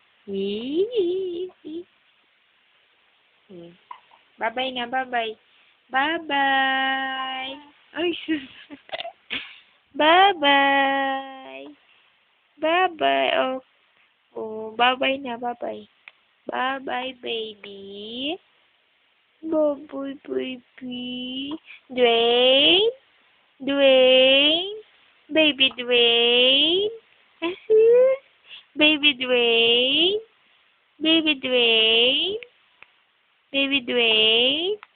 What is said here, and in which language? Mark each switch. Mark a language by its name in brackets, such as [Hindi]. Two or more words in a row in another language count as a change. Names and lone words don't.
[English] Yee. Bye-bye nga, bye-bye. Bye-bye. Ay, sus. Bye-bye. Bye-bye. Oh, oh, bye-bye na, bye-bye. Bye-bye, baby. Bye-bye, baby. Dwayne? Dwayne? Baby Dwayne? Baby Dwayne? Baby Dwayne? Baby Dwayne?